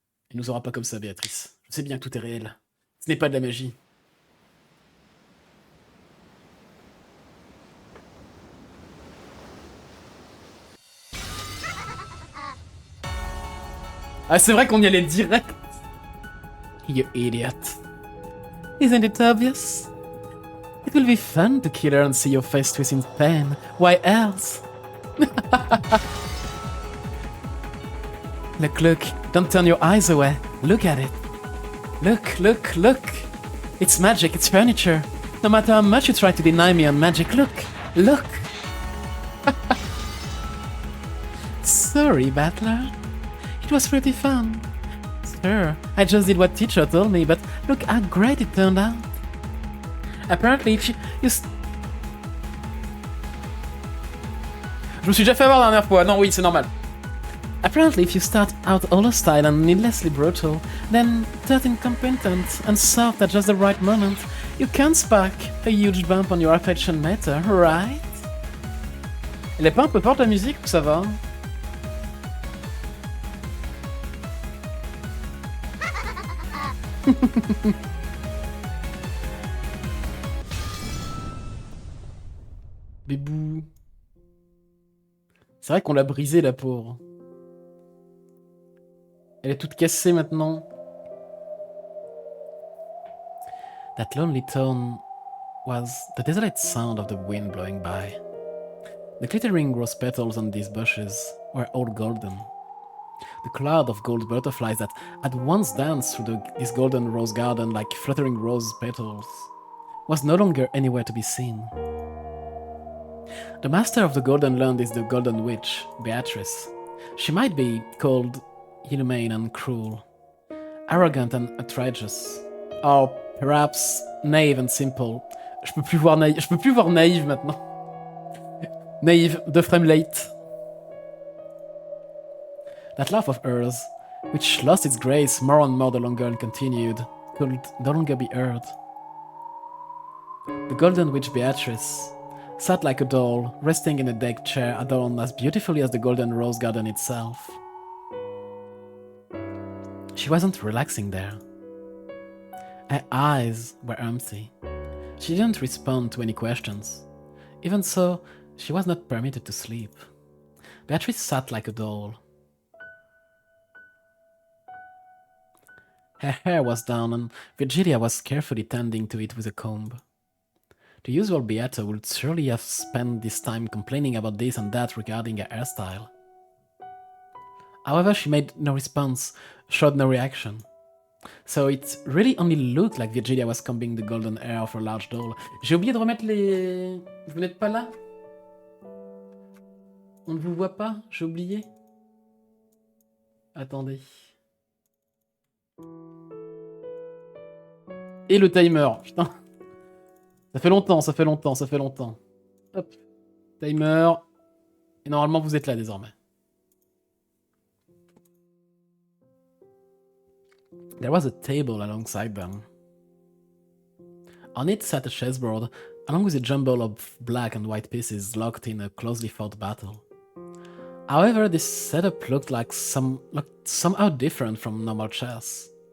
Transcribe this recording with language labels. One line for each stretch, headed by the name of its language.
French: Il nous aura pas comme ça, Béatrice. Je sais bien que tout est réel. Ce n'est pas de la magie. Ah, c'est vrai qu'on y allait direct.
English: You idiot. Isn't it obvious? It will be fun to kill her and see your face twist in pain. Why else? Look, look. Don't turn your eyes away. Look at it. Look, look, look. It's magic, it's furniture. No matter how much you try to deny me on magic, look, look. Sorry, Battler. It was pretty fun. Sure, I just did what teacher told me, but look how great it turned out.
French: Apparently, if you Je me suis déjà fait avoir la dernière fois. Non, oui, c'est normal.
English: Apparently, if you start out all hostile and needlessly brutal, then dirt incompetent and soft at just the right moment, you can spark a huge bump on your affection meter, right?
French: Elle est pas un peu forte la musique ou ça va? Bébou. C'est vrai qu'on l'a brisée la pauvre. Elle est toute cassée maintenant.
English: That lonely tone was the desolate sound of the wind blowing by. The glittering rose petals on these bushes were all golden. The cloud of gold butterflies that had once danced through this golden rose garden like fluttering rose petals was no longer anywhere to be seen. The master of the Golden Land is the Golden Witch, Beatrice. She might be called inhumane and cruel, arrogant and outrageous, or perhaps naive and simple.
French: Je peux plus voir naïve maintenant.
English: Naïve, 2 frames late. That laugh of hers, which lost its grace more and more the longer it continued, could no longer be heard. The Golden Witch Beatrice sat like a doll, resting in a deck chair adorned as beautifully as the golden rose garden itself. She wasn't relaxing there. Her eyes were empty. She didn't respond to any questions. Even so, she was not permitted to sleep. Beatrice sat like a doll. Her hair was down, and Virgilia was carefully tending to it with a comb. The usual Beata would surely have spent this time complaining about this and that regarding her hairstyle. However, she made no response, showed no reaction. So it really only looked like Virgilia was combing the golden hair of her large doll.
French: J'ai oublié de remettre les... Vous n'êtes pas là? On ne vous voit pas? J'ai oublié. Attendez. Et le timer, putain. Ça fait longtemps, ça fait longtemps, ça fait longtemps. Hop. Timer. Et normalement, vous êtes là désormais.
English: There was a table alongside them. On it sat a chessboard, along with a jumble of black and white pieces locked in a closely fought battle. However, this setup looked somehow different from normal chess.